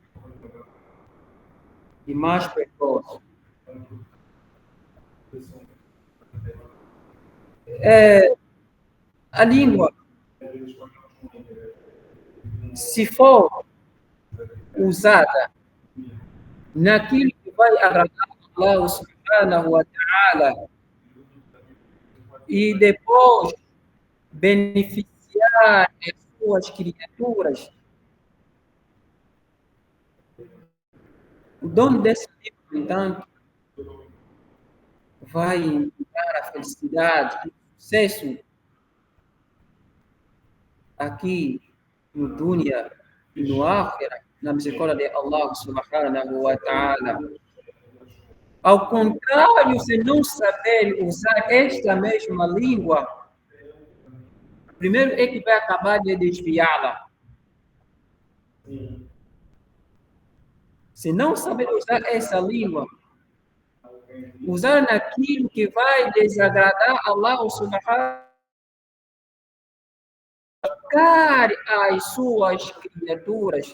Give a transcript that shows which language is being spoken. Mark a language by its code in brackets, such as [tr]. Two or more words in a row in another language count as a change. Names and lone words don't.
[pt] E mais perigosos. A língua, se for usada naquilo que vai agradar Allah [ar] سبحانه وتعالى [pt] e depois beneficiar as suas criaturas, o dono desse livro, entanto, vai dar a felicidade, o sucesso aqui no dunya e no akhirah, na misericórdia de Allah [ar] سبحانه وتعالى. [pt] Ao contrário, se não saber usar esta mesma língua, primeiro é que vai acabar de desviá-la. Se não saber usar essa língua, usar naquilo que vai desagradar Allah subhanahu às suas criaturas.